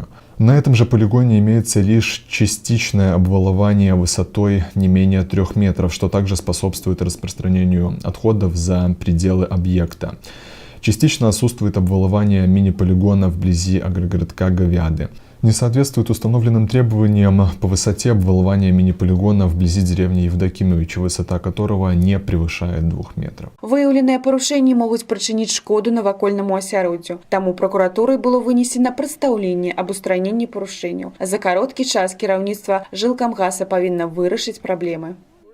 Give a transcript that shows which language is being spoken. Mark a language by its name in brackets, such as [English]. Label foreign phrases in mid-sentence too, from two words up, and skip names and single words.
[Russian] На этом же полигоне имеется лишь частичное обвалование высотой не менее 3 метров, что также способствует распространению отходов за пределы объекта. Частично отсутствует обвалование мини-полигона вблизи агрогородка Говяды. Не соответствует установленным требованиям по высоте обвалования мини-полигона вблизи деревни Евдокимовича, высота которого не превышает 2 метров. [Belarusian] Выяўленыя парушэнні могуць прычыніць шкоду навакольнаму асяроддзю. Таму пракуратурай было вынесена прадстаўленне аб устраненні парушэнняў. За кароткі час кіраўніцтва Жилкомгаза павінна вырашыць праблемы.